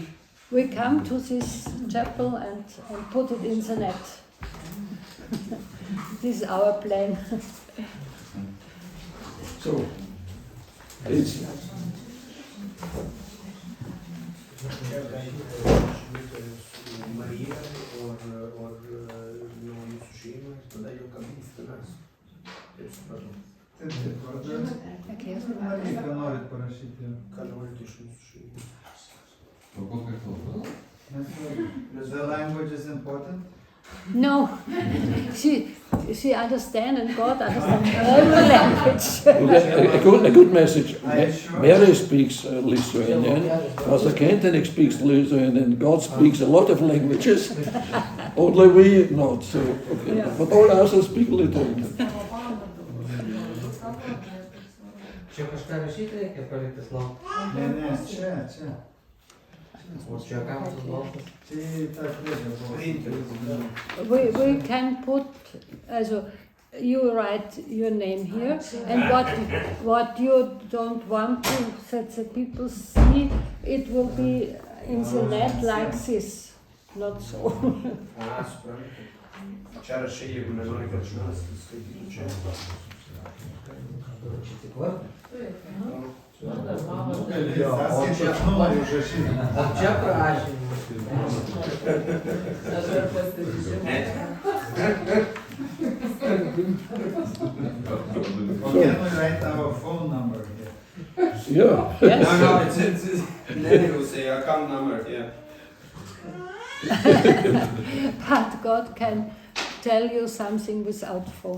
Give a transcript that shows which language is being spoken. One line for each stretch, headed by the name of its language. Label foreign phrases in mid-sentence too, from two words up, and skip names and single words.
English: We come to this chapel and put it in the net. This is our plan. So, it's
Lithuanian: Marija or jūsų šeimą, tada jau kabins tavęs. Taip supratau. Taip, ką norit parašyti. Ką norit iš mūsų šeimos.
English: The language is important? No, she understands and God understands every language. A good message. I'm sure. Mary speaks Lithuanian, Pastor Kentenik speaks Lithuanian, God speaks a lot of languages, only we not. So, okay. Yeah. But all others speak Lithuanian.
Lithuanian: Čia kažką rašyti reikia palikti slaptą. Ne, čia. O čia kam tas baltas? Čia ta knyga buvo.
English: We can put, also, you write your name here, and what you don't want to that the people see, it will be in the net like this, not so.
Lithuanian: A, suprantu. Čia rašai, jeigu nenori, kad žmonės skaitytų čia. Čia tik vardą? Jo, o čia nori užrašyti. O čia prašymai.
English: Can we write our phone number here? Yeah. Yes. No, it's then you say account number, yeah. But God can tell you something without phone.